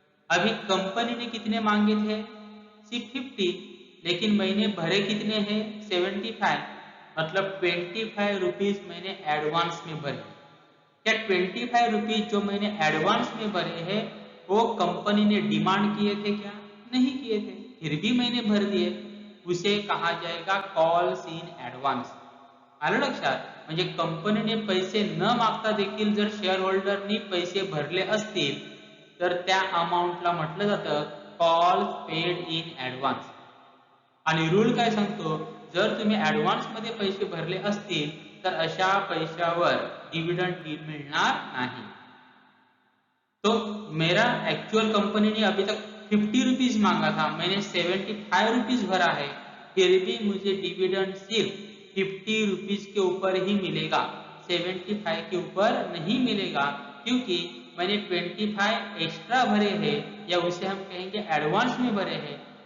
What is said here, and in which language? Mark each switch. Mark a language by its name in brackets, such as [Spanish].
[Hindi] अभी कंपनी ने कितने मांगे थे, सिर्फ 50, लेकिन मैंने भरे कितने हैं 75. मतलब 25 रुपीज मैंने एडवांस में भरे. क्या 25 रुपीज जो मैंने एडवांस में भरे हैं वो कंपनी ने डिमांड किए थे क्या, नहीं किए थे, फिर भी मैंने भर दिए. उसे कहा जाएगा कॉल्स इन ऍडव्हान्स. [Marathi] आलं लक्षात. म्हणजे कंपनीने पैसे न मागता देखील जर शेअर होल्डरनी पैसे भरले असतील तर त्या अमाउंटला म्हटलं जातं कॉल्स पेड इन ऍडव्हान्स. आणि रूल काय सांगतो, जर तुम्ही ऍडव्हान्स मध्ये पैसे भरले असतील तर अशा पैशावर डिविडेंड मिळणार नाही. [Hindi] तो मेरा एक्चुअल कंपनी ने अभी तक 50 रुपीज मांगा था, मैंने 75 रुपीज भरा है, फिर भी मुझे डिविडेंड सिर्फ 50 रुपीज के ऊपर ही मिलेगा, 75 के ऊपर नहीं मिलेगा, क्योंकि मैंने 25 एक्स्ट्रा भरे हैं, या उसे हम कहेंगे एडवांस में भरे हैं.